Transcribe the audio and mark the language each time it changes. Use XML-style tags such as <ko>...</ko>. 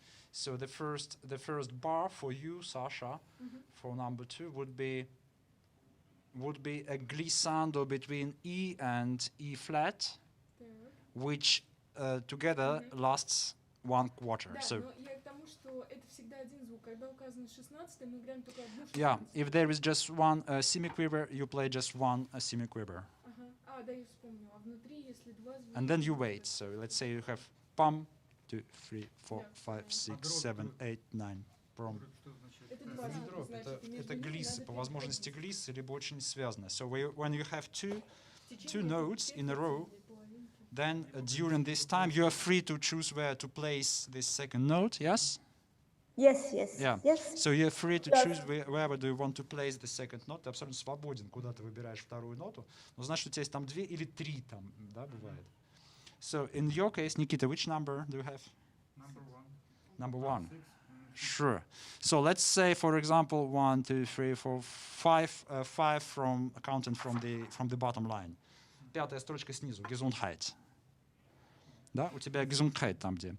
<en>So the first bar for you, Sasha, for number 2 would be a glissando between E and E flat, which together lasts 1/4.</en> <ru>Да,</ru> <en>so</en> <ru>но я к тому, что это всегда один звук. Когда указано 16, мы играем только одну 16.</ru> <en>Yeah, if there is just one semiquaver, you play just one semiquaver.</en> <ru>Ага. Да, я вспомнил. А внутри, если два звука...</ru> <en>And then you wait. So let's say you have pum, 2, 3, 4, 5, 6, 7, 8, 9. Prom.</en> <ru>Это два звука, Дроп, значит, это глиссы, по возможности глиссы, либо очень связано.</ru> <en>So when you have two notes in a row, then during this time you are free to choose where to place this second note, yes? Yes. Yeah. Yes. So you're free to choose wherever do you want to place the second note.</en> <ru>Ты абсолютно свободен, куда ты выбираешь вторую ноту. Но значит, у тебя есть там 2 или 3 там, да, бывает.</ru> <en>So in your case, Nikita, which number do you have? Number 1. Sure. So let's say, for example, 1, 2, 3, 4, 5, 5 from counting from the bottom line.</en> <ru>5-я строчка снизу, Gesundheit. Да, у тебя Gesundheit там где.</ru>